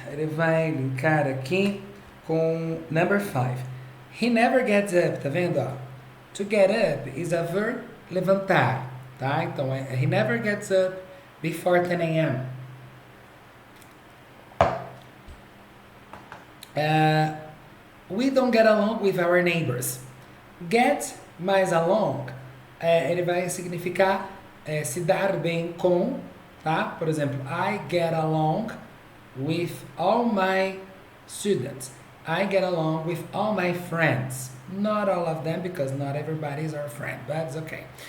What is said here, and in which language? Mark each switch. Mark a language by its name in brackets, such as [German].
[Portuguese] Ele vai linkar aqui com number 5. [English] He never gets up, [Portuguese] tá vendo? Ó? [English] To get up is a verb levantar, tá? Então, he never gets up before 10 a.m. We don't get along with our neighbors. [Portuguese] Get mais along, ele vai significar se dar bem com, tá? Por exemplo, [English] I get along with all my students. I get along with all my friends. Not all of them, because not everybody is our friend, but it's okay.